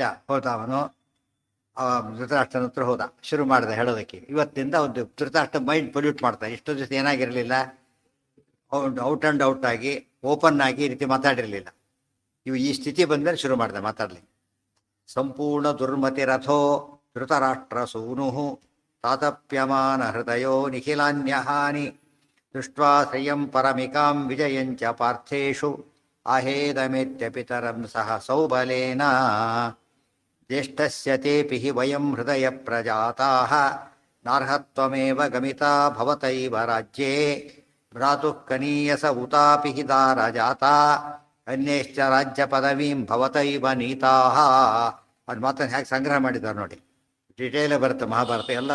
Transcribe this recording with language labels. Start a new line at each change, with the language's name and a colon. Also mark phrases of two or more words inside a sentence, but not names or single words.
Kannada: ಹೋದವನು ಧೃತರಾಷ್ಟ್ರನ ಹತ್ರ ಹೋದ, ಶುರು ಮಾಡಿದ ಹೇಳೋದಕ್ಕೆ. ಇವತ್ತಿಂದ ಒಂದು ಧೃತರಾಷ್ಟ್ರ
English: mind pollute
Kannada: ಮಾಡ್ತಾನೆ. ಇಷ್ಟು ದಿವಸ ಏನಾಗಿರಲಿಲ್ಲ,
English: out and out
Kannada: ಆಗಿ ಓಪನ್ ಆಗಿ ಈ ರೀತಿ ಮಾತಾಡಿರಲಿಲ್ಲ. ಈ ಸ್ಥಿತಿ ಬಂದಮೇಲೆ ಶುರು ಮಾಡಿದೆ ಮಾತಾಡಲಿಕ್ಕೆ.
Sanskrit: ಸಂಪೂರ್ಣ ದುರ್ಮತಿ ರಥೋ ಧೃತರಾಷ್ಟ್ರ ಸೂನು ತಾತಪ್ಯಮಾನ ಹೃದಯೋ ನಿಖಿಲಾನ್ಯಹಾನಿ ದೃಷ್ಟ್ವಾ ಶ್ರಿಯಂ ಪರಮಿಕಾಂ ವಿಜಯಂಚ ಪಾರ್ಥೇಷು ಆಹೇದಮೇತ್ಯ ಪಿತರಂ ಸಹ ಸೌಬಲೇನ ಜ್ಯೇಷ್ಠಸ್ಯ ತೇಪಿ ಹಿ ವಯಂ ಹೃದಯ ಪ್ರಜಾತಾಃ ನಾರ್ಹತ್ವಮೇವ ಗಮಿತಾ ಭವತೈವ ರಾಜ್ಯೇ ಭ್ರಾತುಃ ಕನೀಯಸ ಉತಾಪಿ ಹಿ ದಾರಜಾತಾ ಅನ್ಯಶ್ಚ ರಾಜ್ಯ ಪದವೀಂ ಭವತೈವ ನೀತಾಃ.
Kannada: ಅದು ಮಾತನ್ನು ಹೇಗೆ ಸಂಗ್ರಹ ಮಾಡಿದ್ದಾರೆ ನೋಡಿ, ಡಿಟೇಲೇ ಬರುತ್ತೆ ಮಹಾಭಾರತ ಎಲ್ಲ.